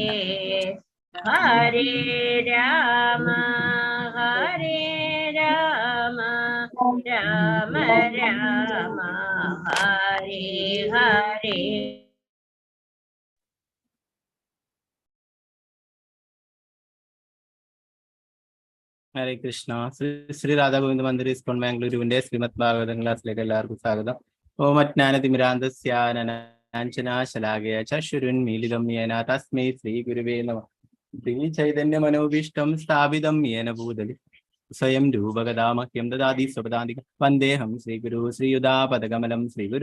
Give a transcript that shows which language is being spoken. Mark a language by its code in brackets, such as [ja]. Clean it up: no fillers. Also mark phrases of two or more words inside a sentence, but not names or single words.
[sa] हरे राम हरे राम राम राम हरे हरे [ml] ഹരേ കൃഷ്ണ. ശ്രീ രാധാഗോവിന്ദ മന്ദിർ ഇസ്കോൺ ബാംഗ്ലൂരുവിന്റെ ശ്രീമദ് ഭാഗവതം ക്ലാസ്സിലേക്ക് എല്ലാവർക്കും സ്വാഗതം. [sa] ഓമജ്ഞാനതിമിരാന്തസ്യാനനാഞ്ചനാശലാകയ ചക്ഷുരുന്മീലിതം യേന തസ്മൈ ശ്രീ ഗുരുവേ നമഃ. ശ്രീ ചൈതന്യ മനോഭീഷ്ടം സ്ഥാപിതം യേന ഭൂതലി സ്വയം രൂപഗദാമഹ്യം ദദാതി സ്വപദാന്തികം വന്ദേഹം ശ്രീഗുരു ശ്രീയുതാപദകമലം ശ്രീഗുരു